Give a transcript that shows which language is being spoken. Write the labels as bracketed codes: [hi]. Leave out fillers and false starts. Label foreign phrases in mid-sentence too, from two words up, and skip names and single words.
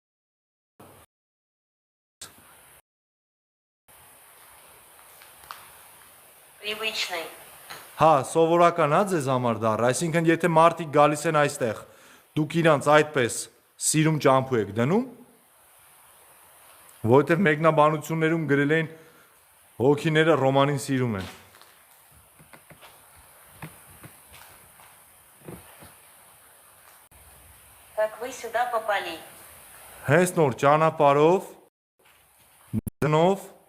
[ru] Привычный. [hy] Հա, սովորական է ձեզ համար դառը, այսինքն եթե մարդիկ գալիս են այստեղ, դուք իրանց այդպես սիրում ճամփու եք դնում, որովհետև մեկնաբանություններում գրել են հոգիները Ռոմանին սիրում են։ [ru] Как вы сюда попали? [hy] Հենց նոր ճանապարհով, դնով,